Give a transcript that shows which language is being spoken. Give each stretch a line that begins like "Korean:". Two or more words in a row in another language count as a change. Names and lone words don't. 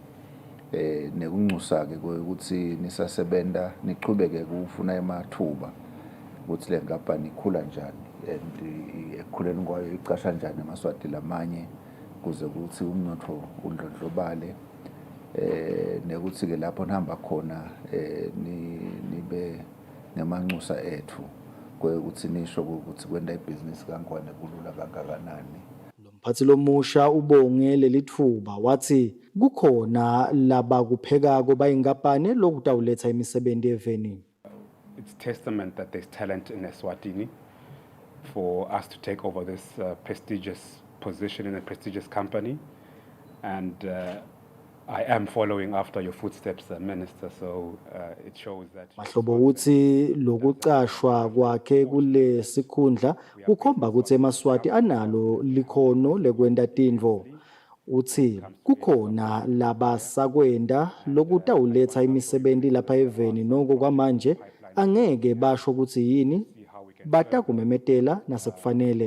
Swati: Nekunxusa-ke ukuthi nisasebenta niqhubeke kufuna emathuba ukuthi le nkampani ikhula njani and ekukhuleni kwayo icasha njani emaswati lamanye kuze ukuthi umnotho undlondlobale nekuthi-ke lapho nihamba khona nibe nemanxusa ethu kwekuthi nisho ukuthi kwenta ibhizinisi kangwane kulula kangakanani. Mphathi lomusha ubongele lithuba wathi kukhona labakuphekako bayinkampani lokutawuletha imisebenzi eveni.
English: It's testament that there's talent in Eswatini for us to take over this prestigious position in a prestigious company, and I am following after your footsteps, Minister, so it shows that...
Swati: Mahlobo uthi lokucashwa kwakhe kule sikhundla kukhomba ukuthi emaswati analo likhono lekwenta tintfo. Uthi kukhona labasakwenda lokutawuletha imisebenzi lapha eveni noko kwamanje angeke basho ukuthi yini batakumemetela nasekufanele.